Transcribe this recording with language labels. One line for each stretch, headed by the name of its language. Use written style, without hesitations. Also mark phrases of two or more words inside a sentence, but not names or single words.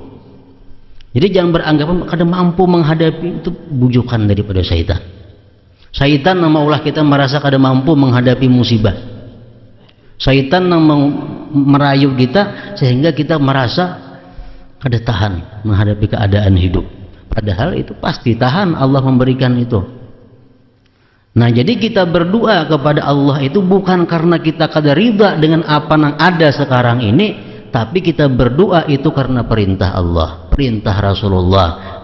Banjar: Jadi jangan beranggapan kada mampu menghadapi, itu bujukan daripada syaitan. Syaitan nang maulah kita merasa kada mampu menghadapi musibah. Syaitan nang merayu kita sehingga kita merasa kada tahan menghadapi keadaan hidup, padahal itu pasti tahan, Allah memberikan itu.
Indonesian: Nah, jadi kita berdoa kepada Allah itu bukan karena kita kada ridha dengan apa yang ada sekarang ini, tapi kita berdoa itu karena perintah Allah, perintah Rasulullah.